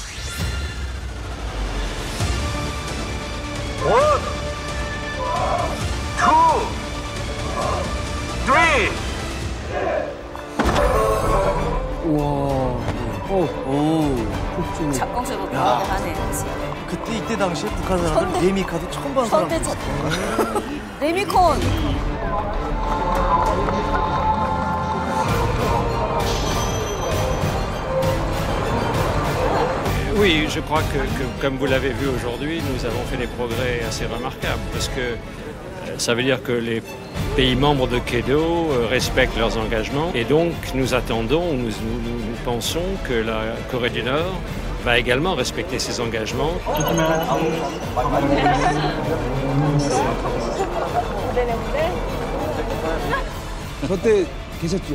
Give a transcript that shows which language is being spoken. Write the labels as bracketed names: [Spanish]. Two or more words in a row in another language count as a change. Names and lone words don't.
[Korean] 1, 2, 3. 우와. 착공식으로 하네. 그때 이때 당시에 북한 사람들 레미카도 처음 본 사람. 레미콘. [French] Oui, je crois que comme vous l'avez vu aujourd'hui, nous avons fait des progrès assez remarquables parce que ça veut dire que les pays membres de Kedo respectent leurs engagements et donc nous attendons, nous pensons que la Corée du Nord va également respecter ses engagements. [Korean] 저때 계셨죠?